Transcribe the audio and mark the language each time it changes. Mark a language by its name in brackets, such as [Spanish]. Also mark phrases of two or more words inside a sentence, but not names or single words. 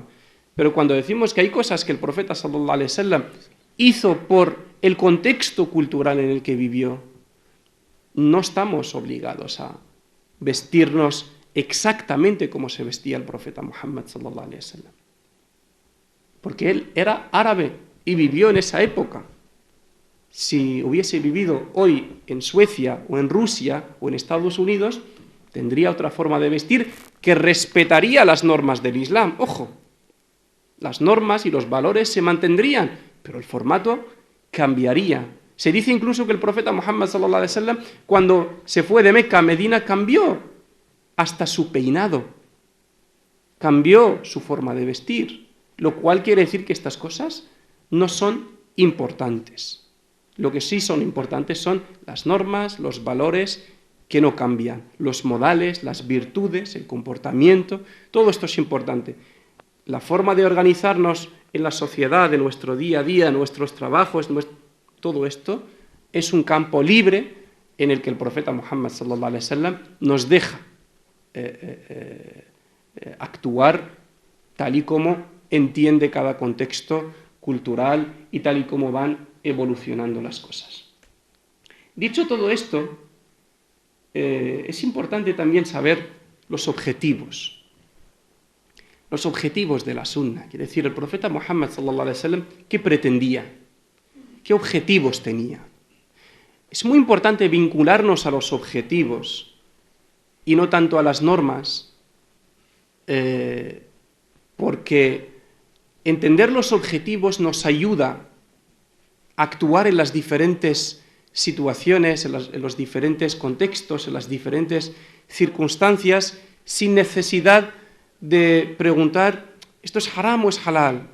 [Spanish] Pero cuando decimos que hay cosas que el profeta [Arabic] صلى الله عليه وسلم [Spanish] hizo por el contexto cultural en el que vivió, no estamos obligados a vestirnos exactamente como se vestía el profeta Muhammad [Arabic] صلى الله عليه وسلم. [Spanish] Porque él era árabe y vivió en esa época. Si hubiese vivido hoy en Suecia o en Rusia o en Estados Unidos, tendría otra forma de vestir que respetaría las normas del Islam. Ojo, las normas y los valores se mantendrían, pero el formato cambiaría. Se dice incluso que el profeta Muhammad [Arabic] صلى الله عليه وسلم, [Spanish] cuando se fue de Meca a Medina, cambió hasta su peinado, cambió su forma de vestir, lo cual quiere decir que estas cosas no son importantes. Lo que sí son importantes son las normas, los valores que no cambian, los modales, las virtudes, el comportamiento, todo esto es importante. La forma de organizarnos en la sociedad, de nuestro día a día, nuestros trabajos, todo esto es un campo libre en el que el profeta Muhammad [Arabic] صلى الله عليه وسلم [Spanish] nos deja actuar tal y como entiende cada contexto cultural y tal y como van evolucionando las cosas. Dicho todo esto, es importante también saber los objetivos de la sunna. Quiere decir, el profeta Muhammad [Arabic] صلى الله عليه وسلم, [Spanish] ¿qué pretendía? ¿Qué objetivos tenía? Es muy importante vincularnos a los objetivos y no tanto a las normas, porque entender los objetivos nos ayuda a actuar en las diferentes situaciones, en los diferentes contextos, en las diferentes circunstancias, sin necesidad de preguntar: ¿esto es haram o es halal?